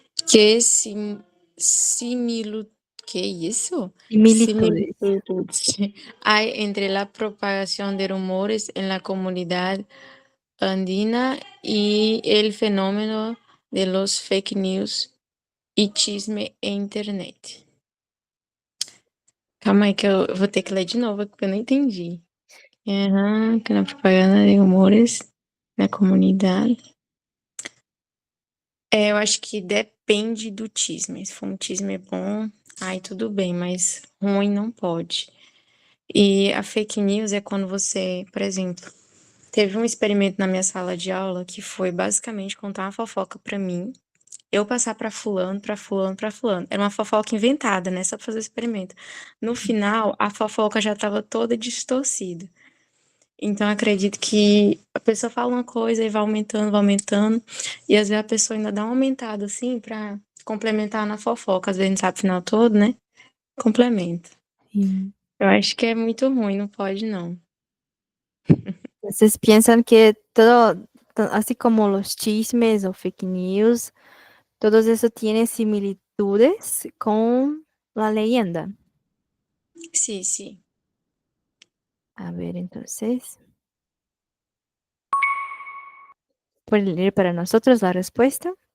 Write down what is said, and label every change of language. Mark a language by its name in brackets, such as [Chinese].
[Spanish] Que similu, ¿qué eso? Similitudes. Similitudes hay entre la propagación de rumores en la comunidad andina y el fenómeno de los fake news e chisme en internet. [Portuguese] Calma aí que eu vou ter que ler de novo, porque eu não entendi. Que na propaganda de rumores na comunidade. Eu acho que depende do chisme. Se for um chisme bom, aí tudo bem, mas ruim não pode. E a fake news é quando você, por exemplo, teve um experimento na minha sala de aula que foi basicamente contar uma fofoca pra mim, eu passar pra fulano, pra fulano, pra fulano. Era uma fofoca inventada, né, só pra fazer o experimento. No final, a fofoca já estava toda distorcida. Então, eu acredito que a pessoa fala uma coisa e vai aumentando, e às vezes a pessoa ainda dá uma aumentada, assim, pra complementar na fofoca. Às vezes não sabe o final todo, né? Complementa. [Spanish] Sí. [Portuguese] Eu acho que é muito ruim, não pode não. [Spanish] Entonces piensan que todo, así como los chismes o fake news, todo eso tiene similitudes con la leyenda. [Portuguese] Sim, sim. [Spanish] A ver, entonces, ¿puede leer para nosotros la respuesta?